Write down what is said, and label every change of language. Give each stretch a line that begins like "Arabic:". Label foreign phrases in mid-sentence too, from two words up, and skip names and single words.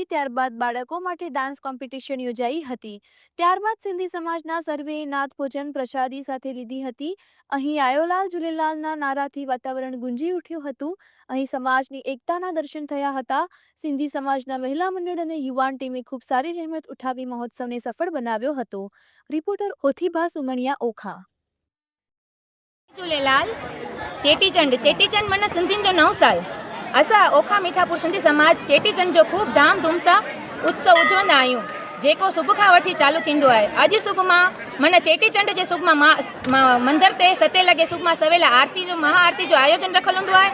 Gujarati: ત્યારબાદ બાળકો માટે ડાન્સ કોમ્પિટિશન યોજાઈ હતી। ત્યારબાદ સિંધી સમાજના સર્વેએ નાથ ભોજન પ્રસાદી સાથે લીધી હતી। અહીં આયોલાલ ઝૂલેલાલના નારાથી વાતાવરણ ગુંજી ઉઠ્યું હતું। અહીં સમાજની એકતાના દર્શન થયા હતા। સિંધી સમાજના મહિલા મંડળ અને યુવાન ટીમે ખૂબ સારી જહેમત ઉઠાવી મહોત્સવને સફળ બનાવ્યો હતો। રિપોર્ટર ઓથીબા સુમણિયા, ઓખા।
Sindhi: झूलेलाल। चेटीचंड मन सिंधियुनि जो 9 साल। असां ओखा मीठापुर सिंधी समाज चेटीचंड जो खूब धाम-धूम सां उत्सव उजवंदा आहियूं, जेको सुबुह खां वठी चालू थींदो आहे। अॼु सुबुह मां मन चेटीचंड जे सुबुह मां मंदर ते 7 लॻे सुबुह मां सवेल आरती जो महाआरती जो आयोजन रखियलु हूंदो आहे।